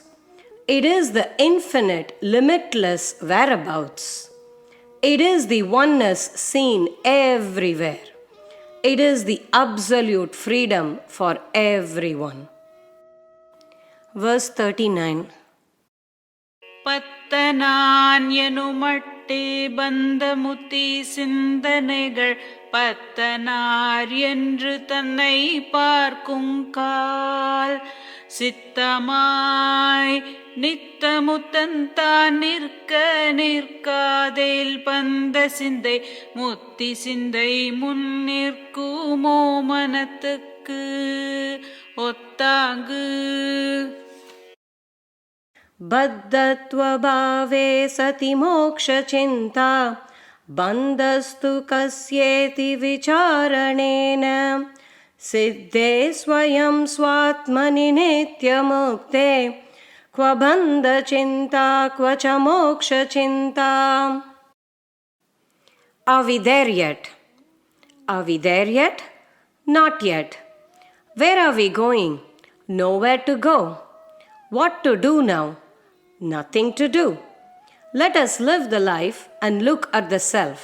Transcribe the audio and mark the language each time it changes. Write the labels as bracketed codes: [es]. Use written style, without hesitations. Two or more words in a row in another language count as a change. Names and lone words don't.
[en] It is the infinite, limitless whereabouts. It is the oneness seen everywhere. It is the absolute freedom for everyone. Verse 39. [ta] பத்தனான் எனுமட்டே பந்தமுத்தி சிந்தனைகள் பத்தனார் என்று தன்னை பார்க்கும் கால் சித்தமாய் நித்தமுத்தன் தான் நிற்க நிற்காதேல் பந்த சிந்தை முத்தி சிந்தை முன் நிற்குமோ மனத்துக்கு ஒத்தாங்கு [sa] बद्धत्वभावे सति मोक्षचिन्ता बन्धस्तु कस्येति विचारणेन सिद्धे स्वयं स्वात्मनि नित्यमुक्ते क्व बन्धचिन्ता क्व च मोक्षचिन्ता. [en] Are we there yet? Are we there yet? Not yet. Where are we going? Nowhere to go. What to do now? Nothing to do. Let us live the life and look at the self.